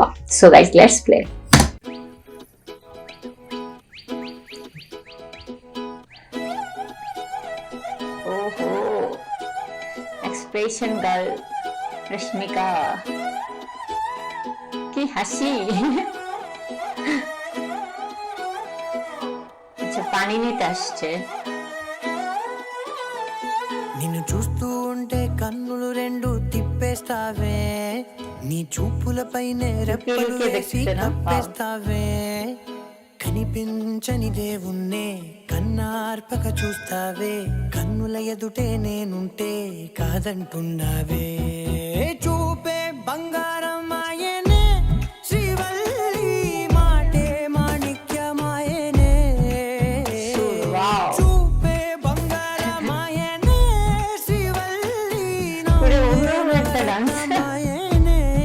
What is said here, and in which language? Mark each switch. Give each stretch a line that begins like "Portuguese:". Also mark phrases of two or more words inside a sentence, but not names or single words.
English: So guys, let's play. ওহো, expression girl রশ্মিকা,
Bangla: কি হাসি।
English: আচ্ছা, পানি নিতে আসছে।
Telugu: నిన్ను చూస్తూ ఉంటే కన్నులు రెండు తిప్పేస్తావే, నీ చూపులపైనే రెప్పలు వేసి కప్పేస్తావే, కనిపించని దేవుణ్ణే కన్నార్పక చూస్తావే, కన్నుల ఎదుటే నేనుంటే కాదంటున్నావే, చూపే బంగారం ఆయనే శ్రీవల్లి, మాటే మాణిక్యమాయనే, చూపే బంగారం ఆయనే శ్రీవల్లి, మాయనే.